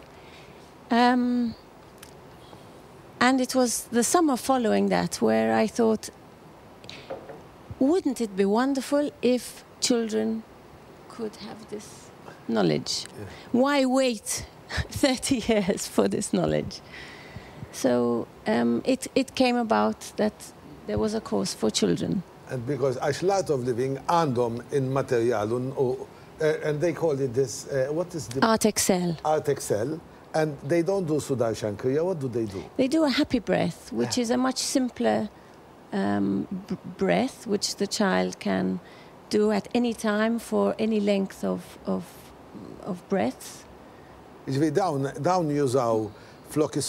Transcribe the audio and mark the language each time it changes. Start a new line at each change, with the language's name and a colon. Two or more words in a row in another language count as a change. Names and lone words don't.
English: And it was the summer following that where I thought, wouldn't it be wonderful if children could have this knowledge? Yeah. Why wait 30 years for this knowledge? So it came about that there was a course for children. And because
Maltese: għax l-art of living għandhom in materjal
English: and they call it this, what is the... Art Excel. Art Excel. And they don't do Sudarshan Kriya. What do they do? They do a happy breath, which is a much simpler breath, which the child can do at any time for any length of breaths.
Maltese: Dawn jużaw flok